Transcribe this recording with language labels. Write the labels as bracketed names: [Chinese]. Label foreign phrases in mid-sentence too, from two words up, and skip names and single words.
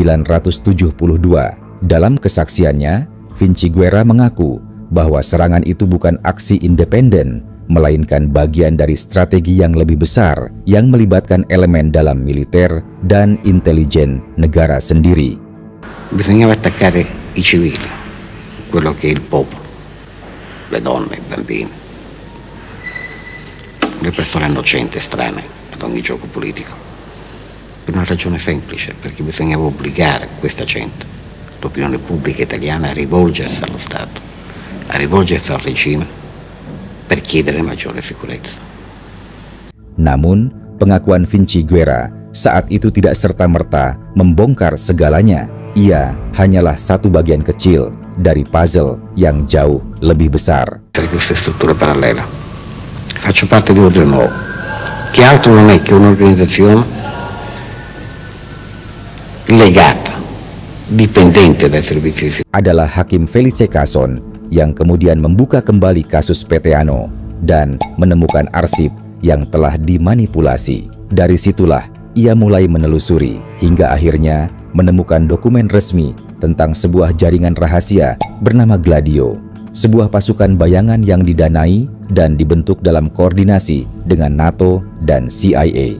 [Indonesian] Dalam kesaksiannya, Vinciguerra mengaku bahwa serangan itu bukan aksi independen, melainkan bagian dari strategi yang lebih besar yang melibatkan elemen dalam militer dan intelijen negara sendiri. [Italian] Bisognava attaccare i civili, quello che è il popolo, le donne, i bambini, le persone innocenti e strane ad ogni gioco politico, per una ragione semplice, perché bisognava obbligare questa gente, l'opinione pubblica italiana, a rivolgersi allo Stato, a rivolgersi al regime per chiedere maggiore sicurezza. [Indonesian] Namun, pengakuan Vinciguerra saat itu tidak serta-merta membongkar segalanya. Ia hanyalah satu bagian kecil dari puzzle yang jauh lebih besar. [Italian] Di queste strutture parallele faccio parte di Ordine Nuovo, che altro non è che un'organizzazione legata, dipendente dai servizi di sicurezza. [Indonesian] Adalah Hakim Felice Casson yang kemudian membuka kembali kasus Peteano dan menemukan arsip yang telah dimanipulasi. Dari situlah ia mulai menelusuri hingga akhirnya menemukan dokumen resmi tentang sebuah jaringan rahasia bernama Gladio, sebuah pasukan bayangan yang didanai dan dibentuk dalam koordinasi dengan NATO dan CIA.